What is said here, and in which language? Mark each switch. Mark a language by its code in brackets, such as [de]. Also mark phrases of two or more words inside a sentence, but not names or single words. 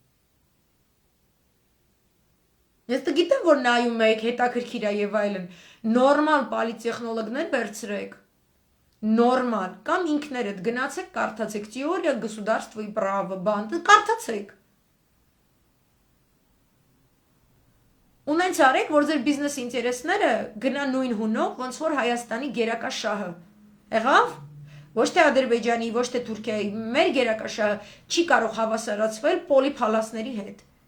[hy] Ես գիտեմ, որ նայում եք, հետաքրքիր է եւ այլն։ Նորմալ պոլիտեխնոլոգներ վերցրեք։ Նորմալ, կամ ինքներդ գնացեք, կարդացեք [ru] теория государства и права, [hy] բան, կարդացեք։ Ունենց արեք, որ ձեր բիզնես ինտերեսները գնա նույն հունով, ոնց որ Հայաստանի գերակա շահը։ Եղավ։ Ոչ թե Ադրբեջանի, ոչ թե Թուրքիայի, մեր գերակա շահը չի կարող հավասարացվել պոլիփալասների հետ։